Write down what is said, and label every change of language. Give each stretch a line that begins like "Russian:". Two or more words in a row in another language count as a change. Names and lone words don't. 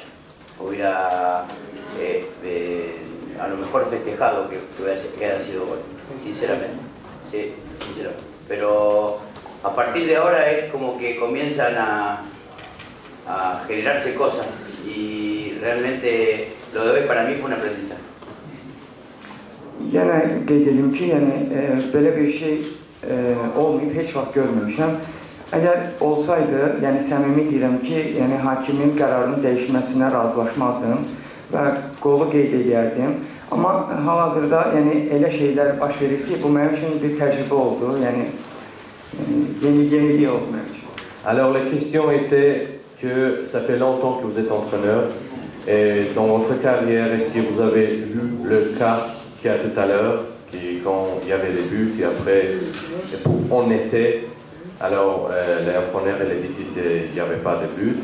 Spanish: Hubiera a lo mejor festejado que haya sido gol, sinceramente. Sí, sinceramente. Pero a partir de ahora es como que comienzan a generarse cosas y realmente lo de hoy para mí fue un aprendizaje.
Azerbaijani: Yenə qeyd edim ki, yəni belə bir şey olmayıb, heç vaxt görməmişəm. Əgər olsaydı, yəni səmimi deyirəm ki, yəni hakimin qərarının dəyişməsinə razılaşmazdım və qolu qeyd edərdim. Amma hal-hazırda yəni elə şeylər baş verir ki, bu mənim üçün bir təcrübə oldu, yəni yenilik oldu mənim üçün.
French: Alors la question était que ça fait longtemps que vous êtes entraîneur et dans votre carrière, est-ce que vous avez vu le cas qu'il y a tout à l'heure, quand il y avait les buts et après on essaie, alors l'entraîneur elle a dit qu'il n'y avait pas de but.